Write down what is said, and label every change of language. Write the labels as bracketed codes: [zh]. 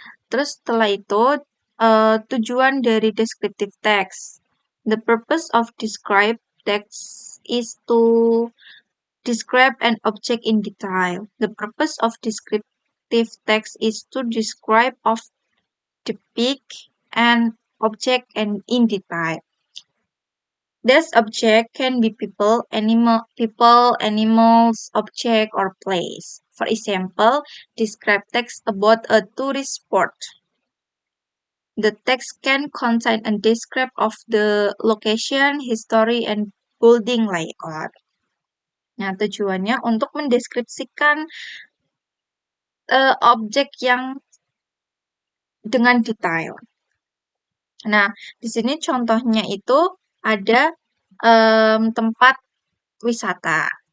[id] Terus setelah itu tujuan dari descriptive text. [en] The purpose of described text is to describe an object in detail. The purpose of descriptive text is to describe of depict an object and in detail. This object can be people, animals, object, or place. For example, describe text about a tourist spot. The text can contain a description of the location, history, and building layout. [id] Nah, tujuannya untuk mendeskripsikan objek yang dengan detail. Nah, di sini contohnya itu ada tempat wisata.